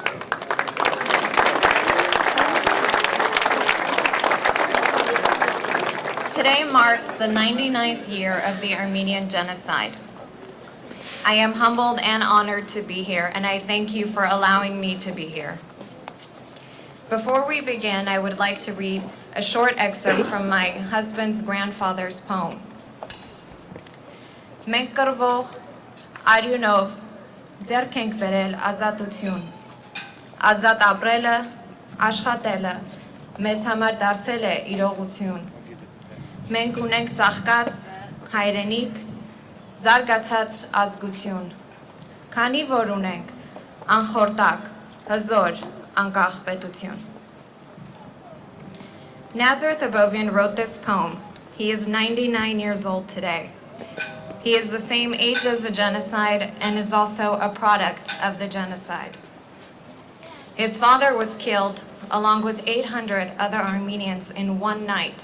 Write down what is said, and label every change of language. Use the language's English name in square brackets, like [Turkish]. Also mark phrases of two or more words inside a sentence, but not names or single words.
[English] Today marks the 99th year of the Armenian Genocide. I am humbled and honored to be here, and I thank you for allowing me to be here. Before we begin, I would like to read a short excerpt from my husband's grandfather's poem. [Armenian] Մենք կռվող արյունով ձեռք ենք բերել ազատություն, ազատ ապրելը, աշխատելը, մեզ համար դարձել է իրողություն։ Մենք ունենք ծաղկած հայրենիք, զարգացած ազգություն, քանի որ ունենք անխորտակ, հզոր, անկախ պետություն։ [English] Nazareth Abovian wrote this poem. He is 99 years old today. He is the same age as the genocide and is also a product of the genocide. His father was killed along with 800 other Armenians in one night.